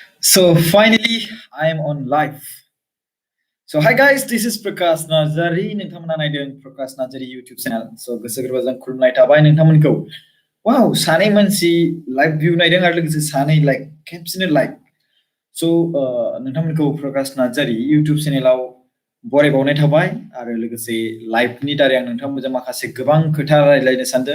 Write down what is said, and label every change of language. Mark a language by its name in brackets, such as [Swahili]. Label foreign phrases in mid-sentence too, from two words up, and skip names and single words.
[English] So finally, I am on live. So hi guys, this is Prakash Narzary. [Bodo] नोंथांमोना नायदों Prakash Narzary YouTube channel. So गोसो गोरबोजों खुलुमनाय थाबाय नोंथांमोनखौ. Wow, सानै मानसि [English] live view [Bodo] नायदों आरो लोगोसे सानै लाइक खेबसेनो लाइक. So नोंथांमोनखौ Prakash Narzary YouTube channelआव बरायबावनाय थाबाय आरो लोगोसे लाइभनि दारै आं नोंथांमोनजों माखासे गोबां खोथा रायज्लायनो सानदों.